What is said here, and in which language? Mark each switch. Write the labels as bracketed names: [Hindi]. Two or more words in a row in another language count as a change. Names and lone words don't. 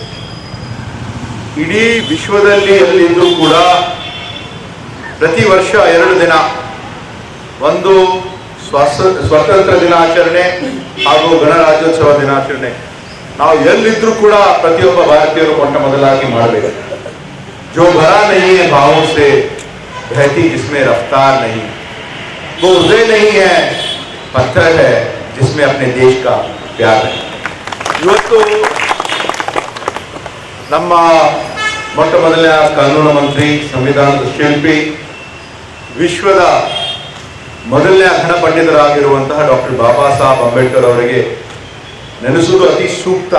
[Kannada] ಇಡೀ ವಿಶ್ವದಲ್ಲಿ ಎಲ್ಲಿದ್ದರೂ ಕೂಡ ಪ್ರತಿ ವರ್ಷ 2 ದಿನ, ಒಂದು ಸ್ವತಂತ್ರ ದಿನಾಚರಣೆ ಹಾಗೂ ಗಣರಾಜ್ಯೋತ್ಸವ ದಿನಾಚರಣೆ ನಾವು ಎಲ್ಲಿದ್ರೂ ಕೂಡ ಪ್ರತಿಯೊಬ್ಬ ಭಾರತೀಯರು ಮೊಟ್ಟ ಮೊದಲಾಗಿ ಮಾಡಬೇಕು. [Hindi] जो भरा नहीं है भावों से बहती जिसमें रफ्तार नहीं, वो हृदय नहीं है पत्थर है जिसमें अपने देश का प्यार है. [Kannada] ಇವತ್ತು ನಮ್ಮ ಮೊಟ್ಟ ಮೊದಲನೇ ಕಾನೂನು ಮಂತ್ರಿ, ಸಂವಿಧಾನದ ಶಿಲ್ಪಿ, ವಿಶ್ವದ ಮೊದಲನೇ ಅಖಂಡ ಪಂಡಿತರಾಗಿರುವಂತಹ ಡಾಕ್ಟರ್ ಬಾಬಾ ಸಾಹೇಬ್ ಅಂಬೇಡ್ಕರ್ ಅವರಿಗೆ ನೆನೆಸುವುದು ಅತಿ ಸೂಕ್ತ.